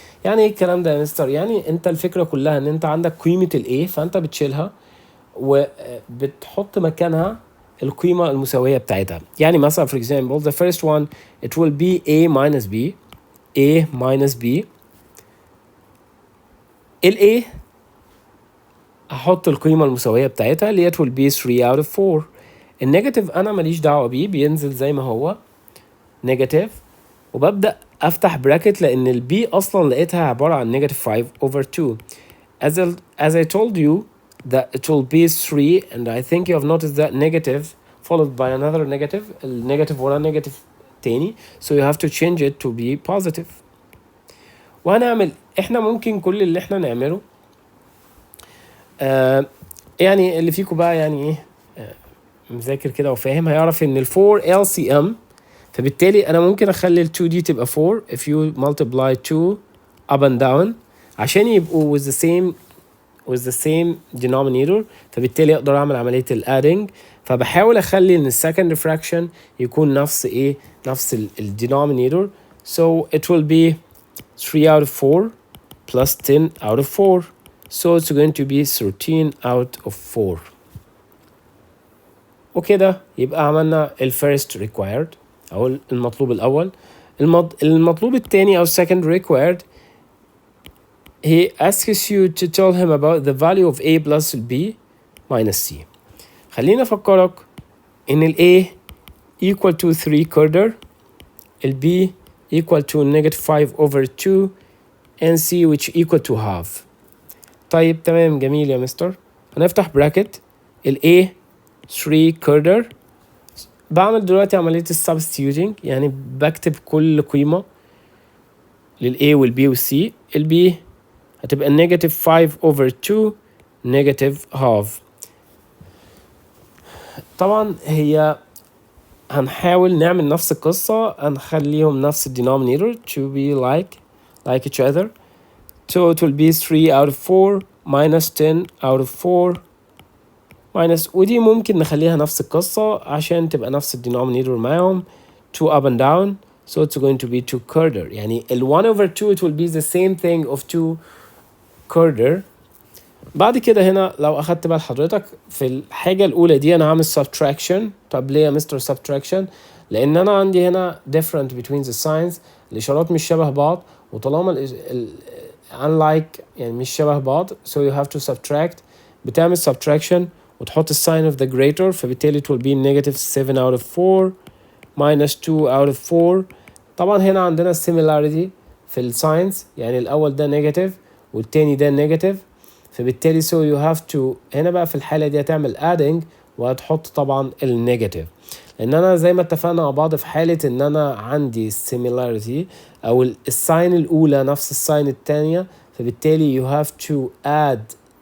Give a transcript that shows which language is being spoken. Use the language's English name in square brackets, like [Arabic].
[Arabic] يعني ايه الكلام ده يا مستر؟ يعني انت الفكره كلها ان انت عندك قيمه ال a فانت بتشيلها وبتحط مكانها القيمه المساويه بتاعتها. يعني مثلا [English] for example the first one it will be a minus b. a minus b ال a [Arabic] احط القيمه المساويه بتاعتها اللي هي [English] will be 3 out of 4. [Arabic] النيجاتيف انا ماليش دعوه بيه، بينزل زي ما هو نيجاتيف، وببدا افتح براكت لان البي اصلا لقيتها عباره عن نيجاتيف 5 over 2. [English] as I told you that it will be 3 and I think you have noticed that negative followed by another negative، [Arabic] النيجاتيف ورا نيجاتيف تاني، [English] so you have to change it to be positive. [Arabic] وهنعمل احنا ممكن كل اللي احنا نعمله يعني اللي فيكم بقى يعني ايه مذاكر كده وفاهم هيعرف ان ال 4 LCM، فبالتالي انا ممكن اخلي ال 2 دي تبقى 4 [English] if you multiply 2 up and down [Arabic] عشان يبقوا [English] with the same denominator، [Arabic] فبالتالي اقدر اعمل عمليه ال adding. فبحاول اخلي ان السكند fraction يكون نفس ايه، نفس ال denominator. [English] so it will be 3 out of 4 plus 10 out of 4. so it's going to be 13 out of 4. [Arabic] وكده يبقى عملنا ال first required أو المطلوب الأول. المطلوب الثاني أو [English] second required he asks you to tell him about the value of a plus b minus c. [Arabic] خلينا أفكرك إن [English] ال a equal to 3 quarter، ال b equal to negative 5 over 2 and c which equal to half. [Arabic] طيب تمام جميل يا مستر. هنفتح براكت ال a 3 quarter، بعمل دلوقتي عملية السبستيوتنج يعني بكتب كل قيمة لل A وال B وال C. [English] ال B هتبقى negative 5 over 2 negative half. [Arabic] طبعا هي هنحاول نعمل نفس القصة، هنخليهم نفس denominator to be like each other. [English] so it will be 3 out of 4 minus 10 out of 4 minus، [Arabic] ودي ممكن نخليها نفس القصة عشان تبقى نفس الدينومينيتور معاهم [English] 2 up and down. so it's going to be 2 quarter. يعني ال 1 over 2 it will be the same thing of 2 quarter. [Arabic] بعد كده هنا لو أخدت بال حضرتك في الحاجة الأولى دي أنا هعمل subtraction. طب ليه يا مستر subtraction؟ لأن أنا عندي هنا [English] different between the signs، [Arabic] الإشارات مش شبه بعض، وطالما unlike يعني مش شبه بعض [English] so you have to subtract. بتعمل subtraction [Arabic] وتحط الساين [English] of the greater، فبالتالي it will be negative 7 out of 4 minus 2 out of 4. [Arabic] طبعا هنا عندنا similarity في الساينس، يعني الأول ده نيجاتيف والتاني ده نيجاتيف، فبالتالي so you have to هنا بقى في الحالة دي هتعمل adding وهتحط طبعا النيجاتيف، لأن أنا زي ما اتفقنا مع بعض في حالة إن أنا عندي similarity أو الساين الأولى نفس الساين التانية، فبالتالي [English] you have to add،